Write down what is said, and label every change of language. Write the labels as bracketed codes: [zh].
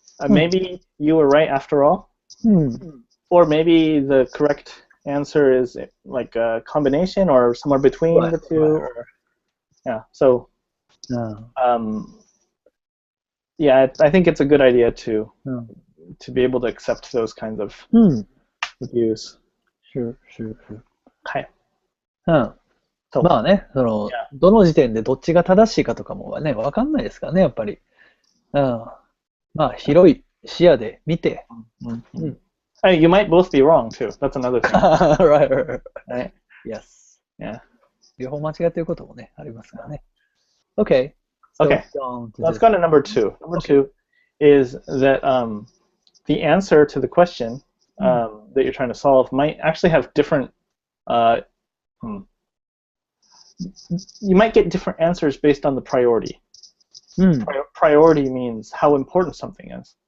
[en] Maybe you were right after all, or maybe the correct answer is like a combination or somewhere between the two. So, I think it's a good idea to be able to accept those kinds of views. Sure. [ja] はい。どの時点でどっちが正しいかとかもね、わかんないですからね、やっぱり。広い視野で見て。 [en] You might both be wrong too. That's another thing. Right. Yes. Yeah. [ja] 両方間違っていることもね、ありますからね。 [en] Okay. Let's go to number 2. Number 2 is that the answer to the question that you're trying to solve might actually have different. You might get different answers based on the priority. Priority means how important something is.